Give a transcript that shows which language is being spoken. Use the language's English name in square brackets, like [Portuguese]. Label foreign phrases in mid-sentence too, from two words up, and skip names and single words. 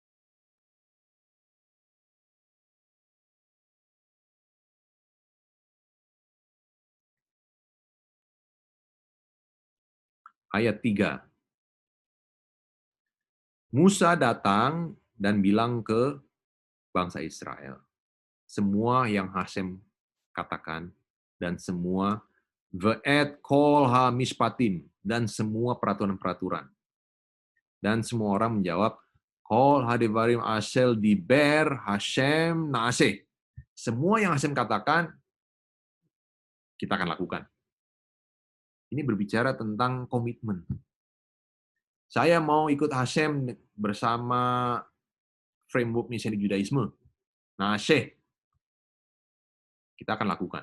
[Indonesian] Ayat 3. Musa datang dan bilang ke bangsa Israel, semua yang Hashem katakan, dan semua [Hebrew] ואת כל המשפטים, [Indonesian] dan semua peraturan-peraturan. Dan semua orang menjawab, [Hebrew] כל הדברים אשר דבר השם נעשה. [Indonesian] Semua yang Hashem katakan, kita akan lakukan. Ini berbicara tentang komitmen. Saya mau ikut Hashem bersama [English] framework Mesianic Judaisme. [Indonesian] Naaseh, kita akan lakukan.